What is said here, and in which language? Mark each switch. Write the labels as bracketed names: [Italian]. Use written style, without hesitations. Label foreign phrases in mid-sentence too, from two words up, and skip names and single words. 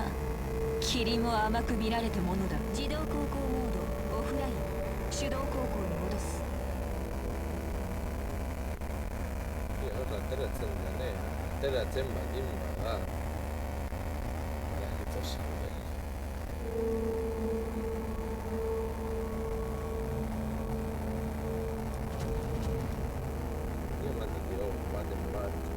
[Japanese] 霧も甘く見られたものだ。自動航行モードオフライン。手動航行に戻す。 [Basque] ateratzen baldin bada lakito zaude. Ematen dio baten bat.